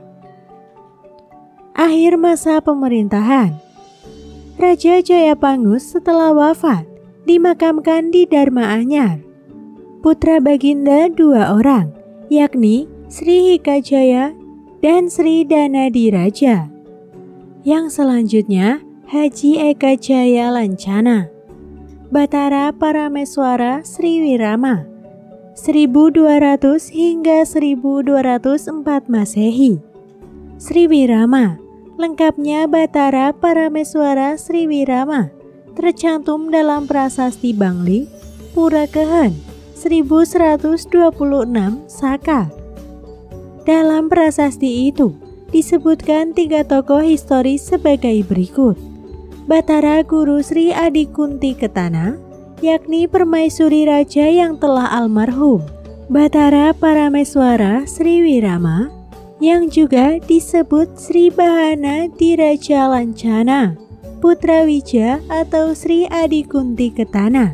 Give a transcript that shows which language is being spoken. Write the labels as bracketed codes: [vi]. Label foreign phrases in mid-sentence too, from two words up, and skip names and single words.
[id] Akhir masa pemerintahan Raja Jaya Pangus setelah wafat dimakamkan di Dharma Anyar. Putra baginda 2 orang, yakni Sri Hikajaya dan Sri Danadiraja. Yang selanjutnya Haji Eka Jaya Lancana, Batara Parameswara Sri Wirama, 1200 hingga 1204 Masehi. Sriwirama, lengkapnya Batara Parameswara Sriwirama, tercantum dalam Prasasti Bangli, Pura Kehen, 1126 Saka. Dalam prasasti itu disebutkan 3 tokoh historis sebagai berikut. Batara Guru Sri Adikunti Ketana, yakni permaisuri raja yang telah almarhum, Batara Parameswara Sriwirama, yang juga disebut Sri Bahana Diraja Lancana, Putra Wija atau Sri Adikunti Ketana.